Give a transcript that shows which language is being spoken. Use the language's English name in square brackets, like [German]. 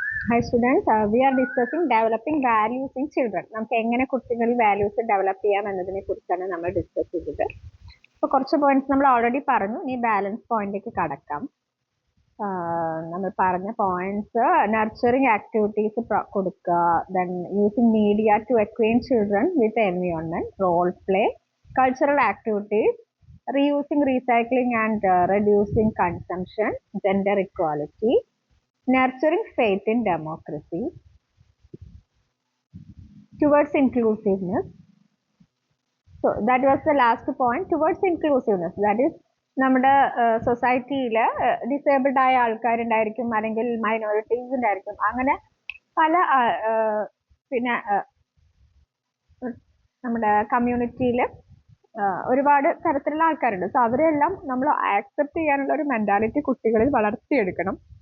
[English] Hi students, we are discussing developing values in children. [Malayalam] നമുക്ക് എങ്ങനെ കുട്ടികളിൽ വാല്യൂസ് ഡെവലപ്പ് ചെയ്യാം എന്നതിനെ കുറിച്ചാണ് നമ്മൾ ഡിസ്കസ് ചെയ്തത്. അപ്പോൾ കുറച്ച് പോയിന്റ്സ് നമ്മൾ ഓൾറെഡി പറഞ്ഞു. ഇനി ബാലൻസ് പോയിന്റിലേക്ക് കടക്കാം. [English] നമ്മൾ പറഞ്ഞ points nurturing activities [Malayalam] കൊടുക്കുക, [English] Then using media to acquaint children with environment, role play, cultural activities, reusing, recycling and reducing consumption, gender equality, nurturing faith in democracy, towards inclusiveness. So that was the last point, towards inclusiveness. That is, [Malayalam] നമ്മുടെ സൊസൈറ്റിയിൽ disabled ആയ ആൾക്കാരുണ്ടായിരിക്കും, അല്ലെങ്കിൽ minorities ഉണ്ടായിരിക്കും, അങ്ങനെ പല പിന്നെ നമ്മുടെ കമ്മ്യൂണിറ്റിയിൽ ഒരുപാട് തരത്തിലുള്ള ആൾക്കാരുണ്ട്. സോ അവരെല്ലാം നമ്മൾ ആക്സെപ്റ്റ് ചെയ്യാനുള്ള ഒരു മെന്റാലിറ്റി കുട്ടികളിൽ വളർത്തിയെടുക്കണം.